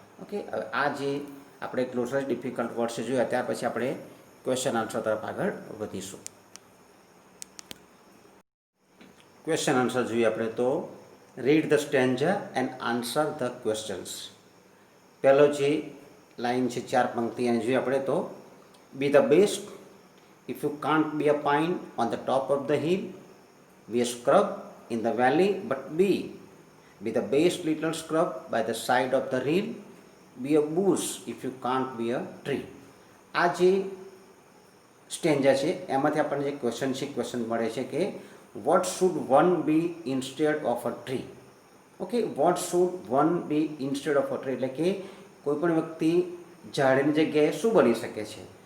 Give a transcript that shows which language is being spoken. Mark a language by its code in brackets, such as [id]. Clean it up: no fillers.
[gu] Okay, હવે આ જે આપણે ગ્લોસરી ડિફિકલ્ટ વર્ડ્સ જોયા ત્યાર પછી આપણે ક્વેશ્ચન આન્સર તરફ આગળ વધીશું. ક્વેશ્ચન આન્સર જોઈએ આપણે તો [en] Read the stanza and answer the questions. [gu] પહેલો જે લાઈન છે 4 પંક્તિ એને જોઈએ આપણે તો [en] Be the best. If you can't be a pine on the top of the hill, be a scrub in the valley, but be the best little scrub by the side of the hill. Be a bush if you can't be a tree. [gu] આ જે stanza છે એમાંથી આપણને જે question મળે છે કે [en] What should one be instead of a tree. [gu] Okay, [en] what should one be instead of a tree [gu] એટલે કે કોઈ પણ વ્યક્તિ ઝાડની જગ્યાએ શું બની શકે છે.